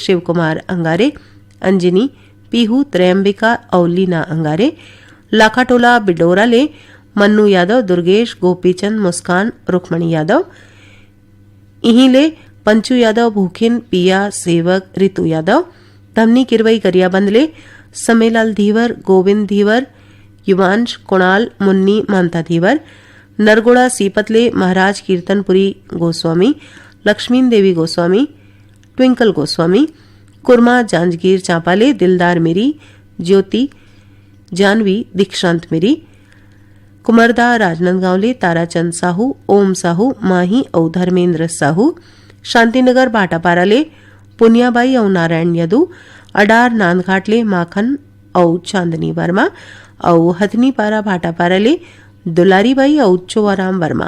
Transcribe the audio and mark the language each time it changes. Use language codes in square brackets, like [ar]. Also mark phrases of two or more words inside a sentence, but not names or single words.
[hne] शिव कुमार अंगारे, अंजनी, पीहू, त्रयंबिका और लीना अंगारे, लाखाटोला बिडोरा ले मन्नू यादव, दुर्गेश, गोपीचंद, मुस्कान, रुक्मणी यादव, इहीं ले पंचू यादव, भूखिन, पिया, सेवक, रितु यादव, धमनी किरवई गरियाबंद ले समेलाल धीवर, गोविंद धीवर, युवांश, कुणाल, मुन्नी, मानता धीवर, नरगोड़ा सीपतले महाराज कीर्तनपुरी गोस्वामी, लक्ष्मीन देवी गोस्वामी, ट्विंकल गोस्वामी, कुरमा जांजगीर चांपाले, दिलदार मेरी, ज्योति, जानवी, दीक्षांत मेरी, कुमरदा राजनांदगांवले ताराचंद साहू, ओम साहू, माही और धर्मेंद्र साहू, शांतिनगर भाटापारा ले पुनियाबाई और नारायण यदू, अडार नांदघाट ले माखन और चांदनी वर्मा और हथनीपारा भाटापारा ले दुलारीबाई और चोवाराम वर्मा।